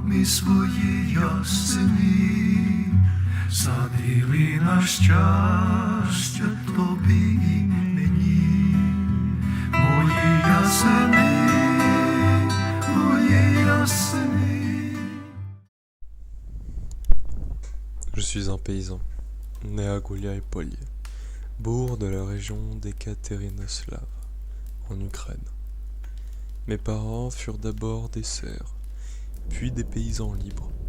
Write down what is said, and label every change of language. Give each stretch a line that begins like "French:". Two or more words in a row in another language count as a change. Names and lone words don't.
Ukrainian: свої ясені, садили на щастя тобі і мені, мої ясени, мої ясени.
French: Je suis un paysan, né à Gouliaï-Polye, bourg de la région d'Ekaterinoslav, en Ukraine. Mes parents furent d'abord des serfs, puis des paysans libres.